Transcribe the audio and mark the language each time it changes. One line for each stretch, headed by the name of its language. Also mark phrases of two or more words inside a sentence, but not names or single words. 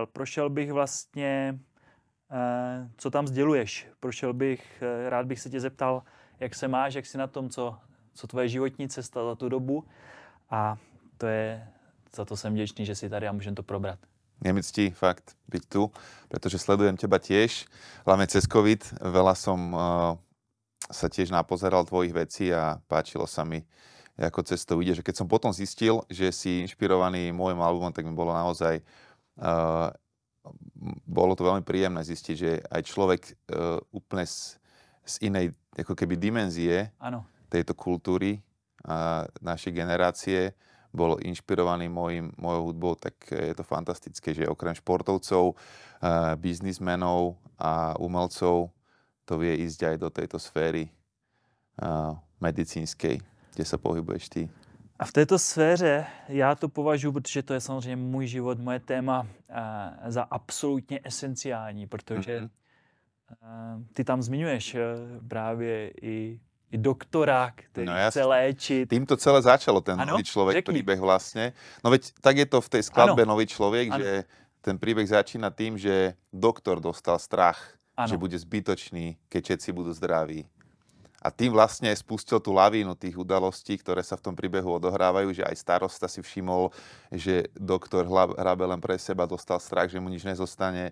Czech: Prošel bych vlastně, co tam sděluješ. Rád bych se tě zeptal, jak se máš, jak jsi na tom, co tvoje životní cesta za tu dobu. A za to jsem vděčný, že jsi tady a můžem to probrat.
Slovak: Je mi ctí fakt byť tu, pretože sledujem teba tiež, hlavne cez COVID. Veľa som sa tiež napozeral tvojich vecí a páčilo sa mi, ako cez to ide. Že keď som potom zistil, že si inšpirovaný môjim albumom, tak mi bolo naozaj bolo to veľmi príjemné zistiť, že aj človek úplne z inej ako keby dimenzie tejto kultúry a našej generácie bol inšpirovaný mojou hudbou, tak je to fantastické, že okrem športovcov, biznismenov a umelcov to vie ísť aj do tejto sféry medicínskej, kde sa pohybuješ ty.
Czech: A v této sféře já to považuji, protože to je samozřejmě můj život, moje téma, za absolutně esenciální, protože ty tam zmiňuješ právě i doktora, který chce léčit.
Slovak: Týmto celé začalo ten Nový človek príbeh vlastne. No veď tak je to v tej skladbe Nový človek, že ten príbeh začína tým, že doktor dostal strach, že bude zbytočný, keď všetci budú zdraví. A tým vlastne spustil tú lavínu tých udalostí, ktoré sa v tom príbehu odohrávajú, že aj starosta si všimol, že doktor hrabe len pre seba, dostal strach, že mu nič nezostane.